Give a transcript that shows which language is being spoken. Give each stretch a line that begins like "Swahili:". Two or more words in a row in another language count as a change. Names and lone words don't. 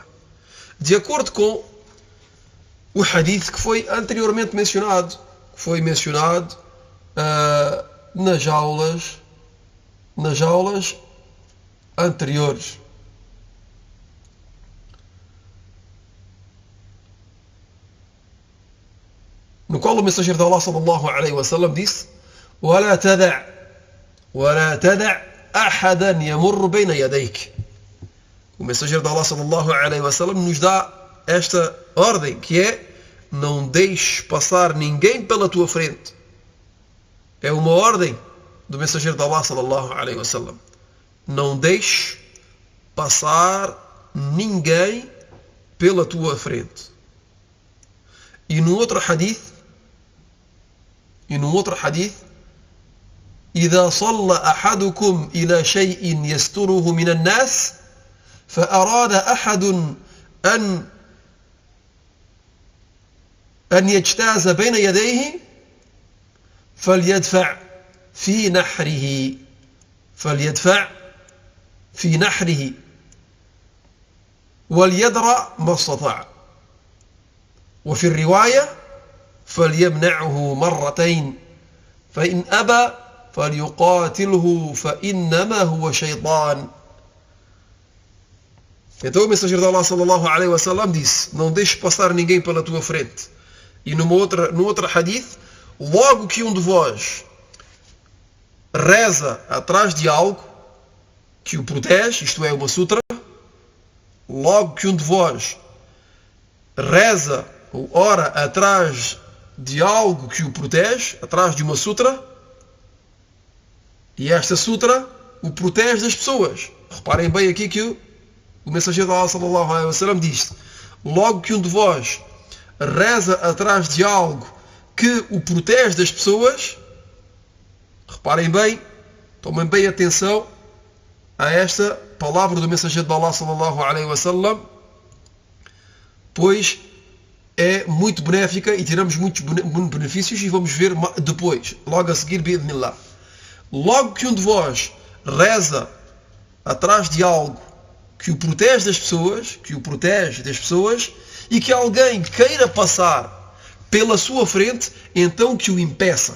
Portuguese: De acordo com o hadith que foi anteriormente mencionado, que foi mencionado nas aulas anteriores. No qual o mensageiro de Allah
Arabic: صلى الله عليه وسلم
Portuguese: disse:
Arabic: وَلَا تَدَعْ أَحَدًا يَمُرُّ بَيْنَ يَدَيْكَ.
Portuguese: O mensageiro de Allah
Arabic: صلى الله عليه وسلم
Portuguese: nos dá esta ordem, que é: não deixes passar ninguém pela tua frente. É uma ordem do mensageiro de Allah
Arabic: صلى الله عليه وسلم.
Portuguese: Não deixes passar ninguém pela tua frente. E num outro hadith,
Arabic: إذا صلى أحدكم إلى شيء يستره من الناس فأراد أحد أن يجتاز بين يديه فليدفع في نحره وليدرأ ما استطاع. وفي الرواية فليمنعه مرتين فإن أبى فليقاتله فإنما هو شيطان.
Portuguese: Então o mensageiro de Allah
Arabic: صلى الله عليه وسلم
Portuguese: disse: não deixes passar ninguém pela tua frente. E no outro hadith, logo que um de vós reza atrás de algo que o protege, isto é, uma sutra, logo que um de vós reza ou ora atrás de algo que o protege, atrás de uma sutra, e esta sutra o protege das pessoas. Reparem bem aqui que o mensageiro de Allah
Arabic: صلى الله عليه وسلم
Portuguese: diz: logo que um de vós reza atrás de algo que o protege das pessoas, reparem bem, tomem bem atenção a esta palavra do mensageiro de Allah
Arabic: صلى الله عليه وسلم,
Portuguese: pois é muito benéfica e tiramos muitos benefícios, e vamos ver depois, logo a seguir, bi'idhnillah. Logo que um de vós reza atrás de algo que o protege das pessoas, e que alguém queira passar pela sua frente, então que o impeça.